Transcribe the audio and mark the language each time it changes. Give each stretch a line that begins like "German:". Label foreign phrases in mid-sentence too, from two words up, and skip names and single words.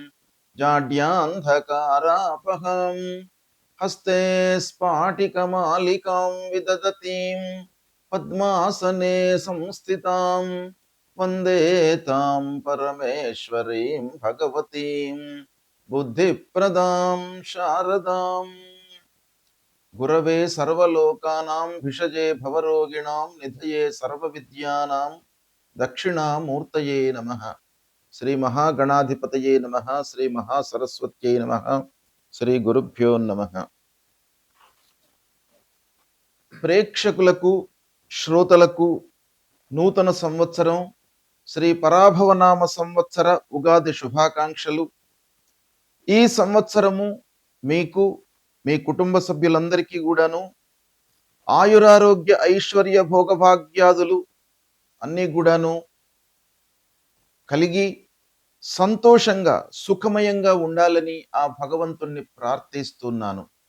Sanskrit: जाड्यान्धकारापहम् हस्ते स्फाटिकमालिकां विदधतीं पद्मासने संस्थितां वन्दे तां परमेश्वरीं भगवतीं बुद्धिप्रदां शारदाम् गुरवे सर्वलोकानां भिषजे भवरोगिणां निधये सर्वविद्यानां दक्षिणामूर्तये नमः। श्री महागणाधिपतये नमः। श्री महासरस्वत्यै नमः। శ్రీ గురుభ్యో నమః.
Telugu: ప్రేక్షకులకు శ్రోతలకు నూతన సంవత్సరం శ్రీ పరాభవనామ సంవత్సర ఉగాది శుభాకాంక్షలు. ఈ సంవత్సరము మీకు మీ కుటుంబ సభ్యులందరికీ కూడాను ఆయురారోగ్య ఐశ్వర్య భోగభాగ్యాదులు అన్నీ కూడాను కలిగి సంతోషంగా సుఖమయంగా ఉండాలని ఆ భగవంతుణ్ణి ప్రార్థిస్తున్నాను.